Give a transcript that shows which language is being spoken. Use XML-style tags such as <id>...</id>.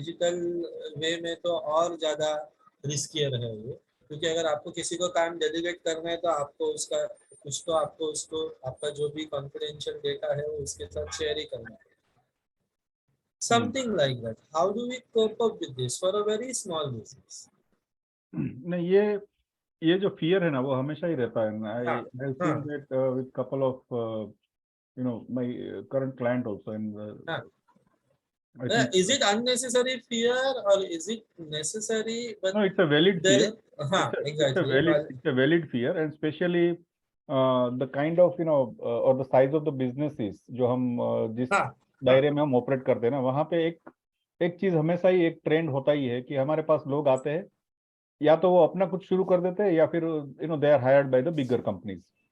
<hi>Digital वे में तो और ज्यादा रिस्कियर है ये, क्योंकि अगर आपको किसी को काम डेलीगेट करना है तो आपको उसका कुछ तो आपको उसको आपका जो भी कॉन्फिडेंशियल डेटा है वो उसके साथ शेयर ही करना है.</hi> <en>Something like that. How do we cope up with this for a very small business?</en> <hi>नहीं, ये जो फियर है ना वो हमेशा ही रहता है.</hi> <en>I have seen that with couple of my current client also in is it unnecessary fear or is it necessary? But no, it's a valid fear. Exactly. It's a valid fear, and especially the kind of or the size of the businesses</en> <hi>जो हम जिस दायरे में हम operate करते हैं ना, वहाँ पे एक चीज हमेशा ही एक ट्रेंड होता ही है कि हमारे पास लोग आते हैं, या तो वो अपना कुछ शुरू कर देते हैं या फिर</hi> <en>They are hired by the bigger companies.</en>